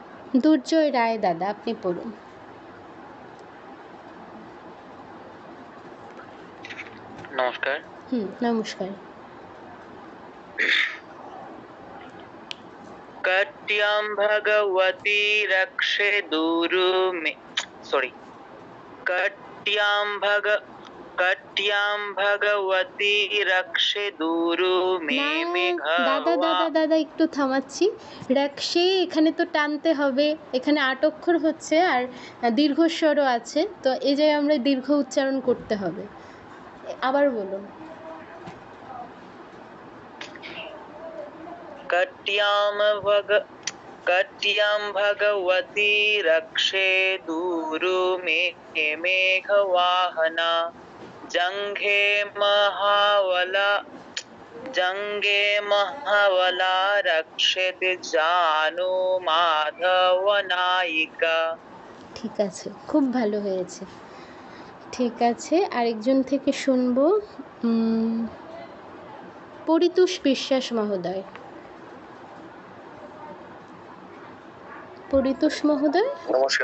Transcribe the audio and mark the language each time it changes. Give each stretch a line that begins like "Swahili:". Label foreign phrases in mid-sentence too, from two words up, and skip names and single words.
Bangla: দুর্জয় রায় দাদা, আপনি পড়ুন। নমস্কার। নমস্কার।
Sanskrit: कट्यां भगवती रक्षे दूरु मे सॉरी कट्यां भगवती रक्षे दूरु मे
Bangla: না দাদা একটু থামাচ্ছি। রক্ষে এখানে তো টানতে হবে, এখানে 8 অক্ষর হচ্ছে আর দীর্ঘস্বরও আছে, তো এই যে আমরা দীর্ঘ উচ্চারণ করতে হবে। আবার বলুন।
Sanskrit: कट्यां भगवती रक्षे दूरु मे मेघवाहना जंघे महावला रक्षेत जानू माधव नायिका।
Bangla: ঠিক আছে, খুব ভালো হয়েছে। ঠিক আছে, আরেকজন থেকে শুনবো। পরিতোষ বিশ্বাস মহোদয়। পরিতোষ মহোদয়। নমস্কার।